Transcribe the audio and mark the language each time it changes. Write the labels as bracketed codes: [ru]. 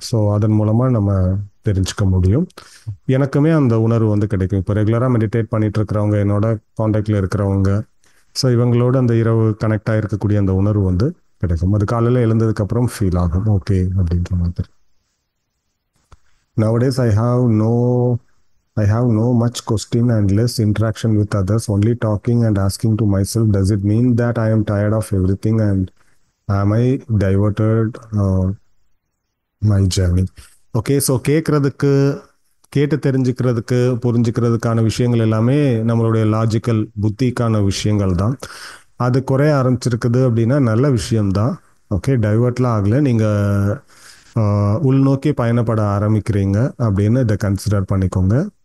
[ta] So அதன் மூலமாக நம்ம தெரிஞ்சுக்க முடியும். எனக்குமே அந்த உணர்வு வந்து கிடைக்கும். இப்போ ரெகுலராக மெடிடேட் பண்ணிட்டு இருக்கிறவங்க, என்னோட காண்டாக்டில் இருக்கிறவங்க, ஸோ இவங்களோட அந்த இரவு கனெக்ட் ஆகிருக்கக்கூடிய அந்த உணர்வு வந்து கிடைக்கும். அது காலையில் எழுந்ததுக்கப்புறம் ஃபீல் ஆகும், ஓகே அப்படின்ற மாதிரி. [en] Nowadays I have no I have no much question and less interaction with others, only talking and asking to myself, does it mean that I am tired of everything and am I diverted my journey? [ta] Okay, so கேட்குறதுக்கு, கேட்டு தெரிஞ்சுக்கிறதுக்கு, புரிஞ்சுக்கிறதுக்கான விஷயங்கள் எல்லாமே நம்மளுடைய logical புத்திக்கான விஷயங்கள் தான். அது குறைய ஆரம்பிச்சிருக்குது அப்படின்னா நல்ல விஷயம்தான். ஓகே, டைவர்ட்லாம் ஆகலை, நீங்கள் உள்நோக்கி பயணப்பட ஆரம்பிக்கிறீங்க அப்படின்னு இதை கன்சிடர் பண்ணிக்கோங்க.